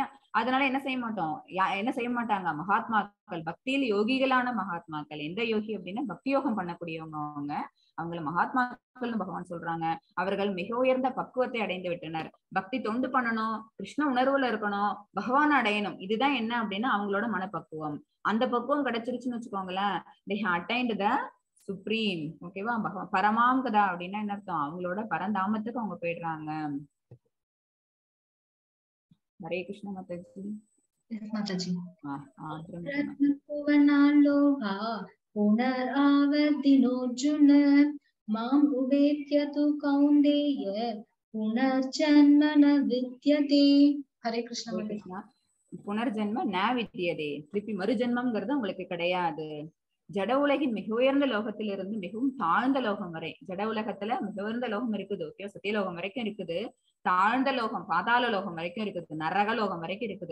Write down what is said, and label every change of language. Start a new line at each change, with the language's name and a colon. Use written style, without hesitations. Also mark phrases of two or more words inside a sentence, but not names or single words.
Tamil: அதனால என்ன செய்ய மாட்டோம், என்ன செய்ய மாட்டாங்க மகாத்மாக்கள், பக்தியில் யோகிகளான மகாத்மாக்கள். எந்த யோகி அப்படின்னா பக்தி யோகம் பண்ணக்கூடியவங்க அவங்க, அவங்கள மகாத்மாக்கள்னு பகவான் சொல்றாங்க. அவர்கள் மிக உயர்ந்த பக்குவத்தை அடைந்து விட்டனர். பக்தி தொண்டு பண்ணணும், கிருஷ்ண உணர்வுல இருக்கணும், பகவான் அடையணும், இதுதான் என்ன அப்படின்னா அவங்களோட மனப்பக்குவம். அந்த பக்குவம் கிடைச்சிருச்சுன்னு வச்சுக்கோங்களேன்,
English: they have attained the supreme.
Tamil: ஓகேவா?
Sanskrit: परमाम् गता
Tamil: அப்படின்னா என்ன அர்த்தம், அவங்களோட பரந்தாமத்துக்கு அவங்க போயிடுறாங்க.
Sanskrit: हरे कृष्ण माताजी. माताजी.
Tamil: அப்புறம்
Sanskrit: रत्नकुवनालोहा पुनरावर्तिनोऽर्जुन माम् उपेत्य तु कौन्तेय पुनर्जन्म न विद्यते. हरे कृष्ण. हरे कृष्णा. पुनर्जन्म न विद्यते,
Tamil: திருப்பி மறுஜென்மம்ங்கிறது உங்களுக்கு கிடையாது. ஜட உலகின் மிக உயர்ந்த லோகத்திலிருந்து மிகவும் தாழ்ந்த லோகம் வரை, ஜட உலகத்துல மிக உயர்ந்த லோகம் இருக்குது, ஓகே, சத்தியலோகம் வரைக்கும் இருக்குது, தாழ்ந்த லோகம் பாதாள லோகம் வரைக்கும் இருக்குது, நரக லோகம் வரைக்கும் இருக்குது.